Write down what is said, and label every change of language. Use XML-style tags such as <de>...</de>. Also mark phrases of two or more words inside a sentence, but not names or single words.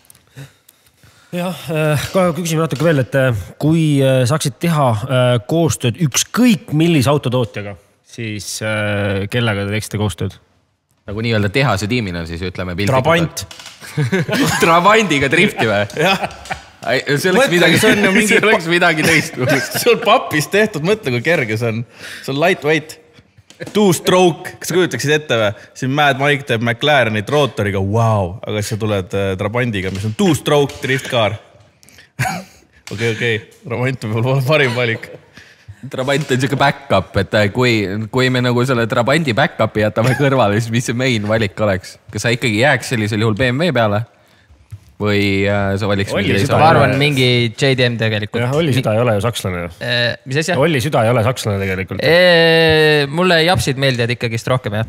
<et>Jah, küsime natuke veel, et kui saaksid teha koostööd ükskõik millise autotootjaga, siis kellega te teeksite koostööd? Nagu nii-öelda tehase tiimina, siis ütleme Trabant. Trabandiga drifti või? Jah. See oleks midagi teist. See on papist tehtud, mõtle kui kerge see on. See on</et> <en>lightweight. Two-stroke,</en> <et>kas sa kujutaksid ette või? Siin Mad Mike teeb McLarenit rootoriga, wow, aga sa tuled Trabandiga, mis on</et> <en>two-stroke driftcar.</en> <et>Okei, Trabant on võib-olla parim valik. Trabant on siuke back-up, et kui me nagu selle Trabandi back-upi jätame kõrvale, siis mis see main valik oleks? Kas sa ikkagi jääks sellisel juhul BMW peale? Või sa valiks mingi teise? Ma arvan mingi JDM tegelikult. Jah, Olli Süda ei ole ju sakslane. Mis asja? Olli Süda ei ole sakslane tegelikult. Mulle japsid meeldivad ikkagist rohkem, jah.</et>